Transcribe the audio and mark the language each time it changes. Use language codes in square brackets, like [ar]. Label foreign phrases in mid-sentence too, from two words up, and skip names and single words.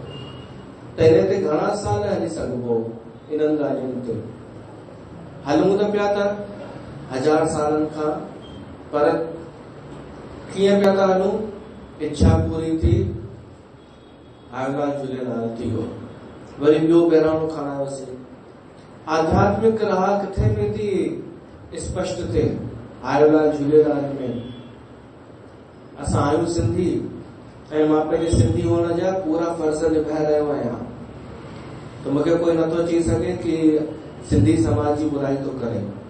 [sd] त इन ते घणा साल हली सघिबो, इन्हनि ॻाल्हियुनि ते हलूं त पिया था 1000 सालनि खां, पर कीअं पिया था हलूं? इच्छा पूरी थी, आयोलाल झूलेलाल थी वियो, वरी ॿियो बहिराणो खणायोसीं। आध्यात्मिक राह किथे पई थी स्पष्ट थिए? आयोलाल झूलेलाल में। असां आहियूं सिंधी, ऐं मां पंहिंजे सिंधी हुअण जा पूरा फर्ज़ निभाए रहियो आहियां। त मूंखे कोई नथो चई सघे कि सिंधी समाज जी बुराई थो करे।